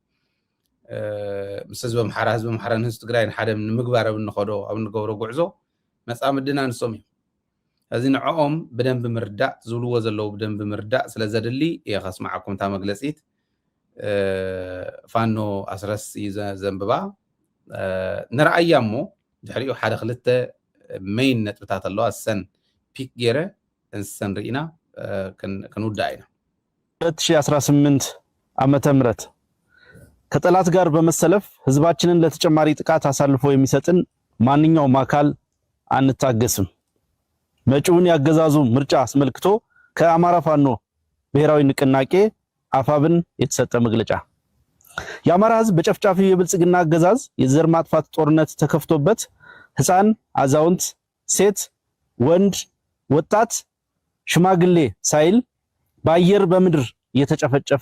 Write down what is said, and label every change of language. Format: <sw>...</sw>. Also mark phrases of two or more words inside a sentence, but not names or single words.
<ti>ምስ ህዝቢ ኣምሓራ ንህዝቢ ትግራይ ንሓደ ንምግባር ኣብ እንኸዶ ኣብ እንገብሮ ጉዕዞ መጻምድና ንሶም እዮም እዚ ንዕኦም በደንብ ምርዳእ ዝብልዎ ዘለዉ በደንብ ምርዳእ ስለ ዘድሊ የኸስማዓኩም ታ መግለፂት ፋኖ ኣስረስ ዘንብባ ንረኣያ እሞ ድሕሪኡ ሓደ ክልተ ሜይን ነጥብታት ኣለዋ እሰን ፒክ ገይረ እንሰን ርኢና ክንውዳእ ኢና</ti> <am>2018 ዓመተ ምህረት ከጠላት ጋር በመሰለፍ ህዝባችንን ለተጨማሪ ጥቃት አሳልፎ የሚሰጥን ማንኛውም አካል አንታገስም። መጪውን ያገዛዙ ምርጫ አስመልክቶ ከአማራ ፋኖ ብሔራዊ ንቅናቄ አፋብን የተሰጠ መግለጫ የአማራ ህዝብ በጨፍጫፊው የብልጽግና አገዛዝ የዘር ማጥፋት ጦርነት ተከፍቶበት ህፃን፣ አዛውንት፣ ሴት፣ ወንድ፣ ወጣት፣ ሽማግሌ ሳይል በአየር በምድር እየተጨፈጨፈ</am>